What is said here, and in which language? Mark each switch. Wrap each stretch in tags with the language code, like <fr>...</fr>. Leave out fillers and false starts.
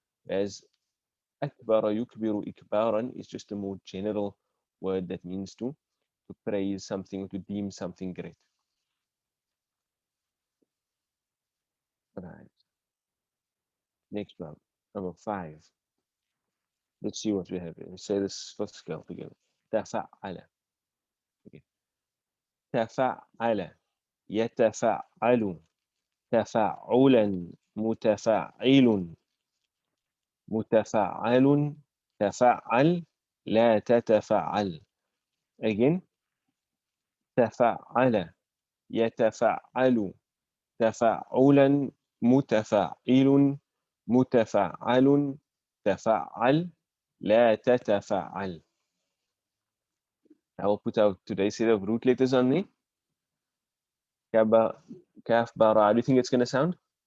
<en>As</en> <ar>akbara yukbiru ikbaran</ar> <en>is just a more general word that means to praise something, to deem something great. Right. Next one, number 5. Let's see what we have here. Let's say this first scale together.</en> <ar>تفعل. Okay. تفعل يتفعل تفعلا متفعل متفعل تفعل لا تتفعل.</ar> <en>Again,</en> <ar>تفعل يتفعل تفعلا متفعل متفعل تفعل لا تتفعل.</ar> <en>I will put out today's set of root letters on me. Kaba, kaf, bara. How do you think it's going to sound?</en>